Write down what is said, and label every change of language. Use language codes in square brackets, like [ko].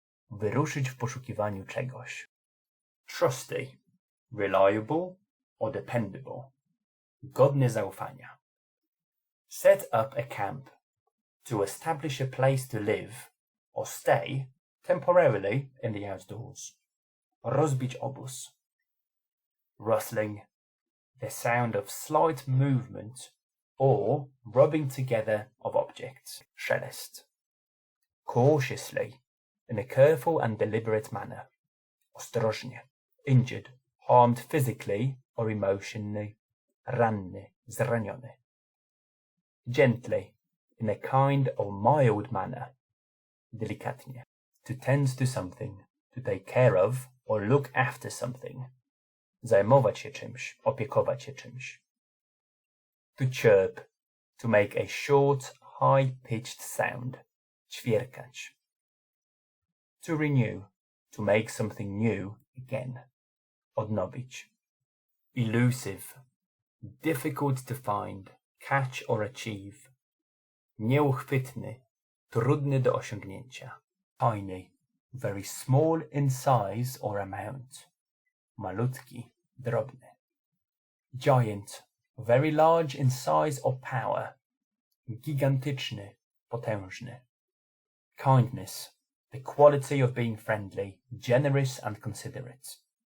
[pl] Wyruszyć w poszukiwaniu czegoś. [en] Trusty, reliable or dependable. [pl] Godny zaufania. [en] Set up a camp, to establish a place to live or stay temporarily in the outdoors. [pl] Rozbić obóz. [en] Rustling, the sound of slight movement or rubbing together of objects. [pl] Szelest. [en] Cautiously, in a careful and deliberate manner. [pl] Ostrożnie. [en] Injured, harmed physically or emotionally. [pl] Ranny, zraniony. [en] Gently, in a kind or mild manner. [pl] Delikatnie. [en] To tend to something, to take care of or look after something. [pl] Zajmować się czymś, opiekować się czymś. [en] To chirp, to make a short, high-pitched sound. [pl] Ćwierkać. [en] To renew, to make something new again. [pl] Odnowić. [en] Elusive, difficult to find, catch or achieve. [pl] Nieuchwytny, trudny do osiągnięcia. [en] Tiny, very small in size or amount. [pl] Malutki, drobny. [en] Giant, very large in size or power. [pl] Gigantyczny, potężny. [en] Kindness, the quality of being friendly, generous and considerate.